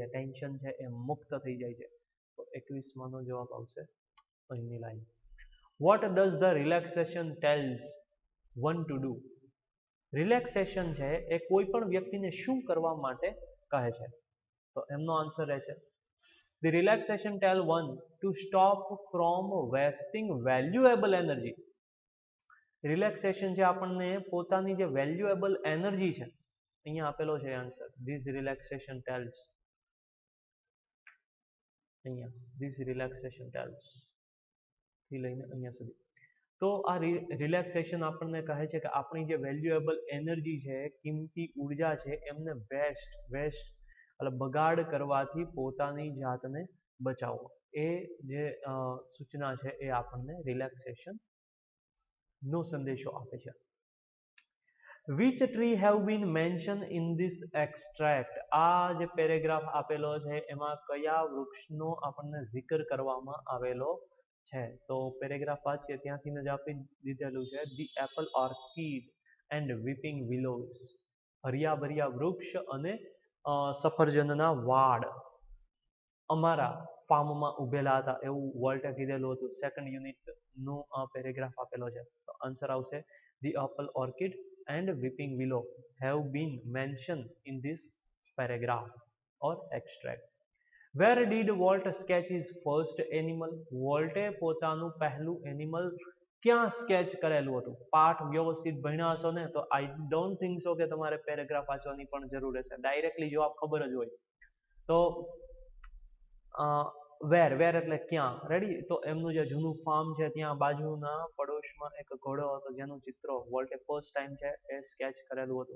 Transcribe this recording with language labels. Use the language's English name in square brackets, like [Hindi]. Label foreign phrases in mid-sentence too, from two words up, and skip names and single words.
[Gujarati] ટેન્શન છે એ મુક્ત થઈ જાય છે. તો 21માનો જવાબ આવશે અહીંની લાઈન. [English] What does the relaxation tells one to do? [Gujarati] રિલેક્સેશન છે એ કોઈ પણ વ્યક્તિને શું કરવા માટે કહે છે? તો એમનો આન્સર રહેશે [English] the relaxation tell one to stop from wasting valuable energy. [Gujarati] રિલેક્સેશન છે આપણને પોતાની જે [English] valuable energy [Gujarati] છે, અહીંયા આપેલો છે આન્સર. [English] this relaxation tells, [Gujarati] અહીંયા [English] this relaxation tells [Gujarati] થી લઈને અહીંયા સુધી. તો આ રિલેક્સેશન આપણને કહે છે કે આપણી જે [English] valuable energy [Gujarati] છે, કિંમતી ઉર્જા છે, એમને વેસ્ટ એટલે બગાડ કરવાથી પોતાની જાતને બચાવો. એ જે સૂચના છે એ આપણને રિલેક્સેશન નો સંદેશો આપે છે. [English] Which tree have been mentioned in this extract? [Gujarati] આ જે પેરેગ્રાફ આપેલો છે એમાં કયા વૃક્ષનો આપણને zikr કરવામાં આવેલો છે? તો પેરેગ્રાફ વાંચીએ ત્યાંથી જ આપી દીધેલું છે. [English] The apple orchard and weeping willows. [Gujarati] હરિયા ભર્યા વૃક્ષ અને સફરજનના વાડ અમારા ફાર્મમાં ઉભેલા હતા, એવું વોલ્ટે કીધેલું હતું. [English] second unit [Gujarati] પેરેગ્રાફ આપેલો છે. તો આન્સર આવશે [English] the apple orchard and weeping willow have been mentioned in this paragraph or extract. Where did Walt sketch his first animal? [Gujarati] વોલ્ટે પોતાનું પહેલું એનિમલ ક્યાં સ્કેચ કરેલું હતું? પાઠ વ્યવસ્થિત ભણ્યા હશો ને તો [English] I don't think so [Gujarati] કે તમારે પેરેગ્રાફ વાંચવાની પણ જરૂર હશે, ડાયરેક્ટલી જવાબ ખબર જ હોય. તો વેર એટલે ક્યાં, રેડી? તો એમનું જે જૂનું ફાર્મ છે ત્યાં બાજુના પડોશમાં એક ઘોડો હતો જેનું ચિત્ર વોલ્ટે [English] first time [Gujarati] છે એ સ્કેચ કરેલું હતું.